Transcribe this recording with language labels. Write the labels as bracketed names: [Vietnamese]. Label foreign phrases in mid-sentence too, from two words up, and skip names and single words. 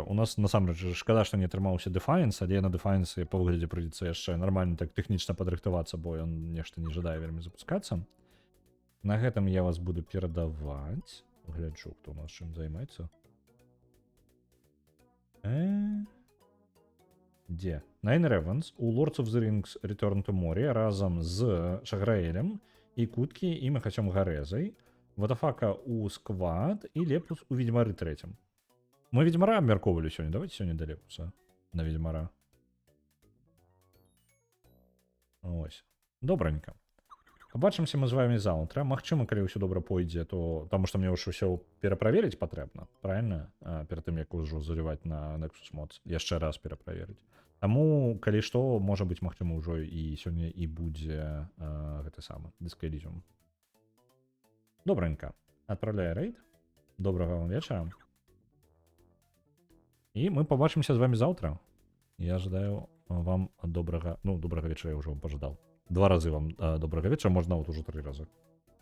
[Belarusian] У нас насамрэч шкада, што не атрымаўся Defiance, але на Defiance па выглядзе прыйдзецца яшчэ нармальна так тэхнічна падрыхтавацца, бо ён нешта не жадае вельмі запускацца. На гэтым я вас буду перадаваць. Гляджу, хто у нас чым займаецца. Дзе? Nine Ravens у Lords of the Rings Return to Moria разам з Шаграэлем і Куткі і Махачом Гарэзай. Ватафака у Сквад і Лепус у Ведьмары 3. Мы Ведьмара абмяркоўвалі сёння. Давайте сёння да Лепуса на Ведьмара. [Ukrainian] Ось. Добранька. Побачимся мы з вами [Belarusian] заўтра. Магчыма, калі ўсё добра пойдзе, то таму што мне ўжо ўсё пераправерыць патрэбна, правильно? Перад тым як ужо заліваць на Nexus Mods, яшчэ раз пераправерыць. Таму, калі што, можа быць, магчыма, ўжо і сёння і будзе гэты самы Disco Elysium. [Russian] Добренько. Отправляю рейд. [Ukrainian] Доброго вам вечора. І ми побачимося з вами завтра. [Russian] Я ожидаю вам доброго... [Ukrainian] Ну, доброго вечора я вже вам пожидав. 2 рази вам доброго вечора, можна от уже 3 рази.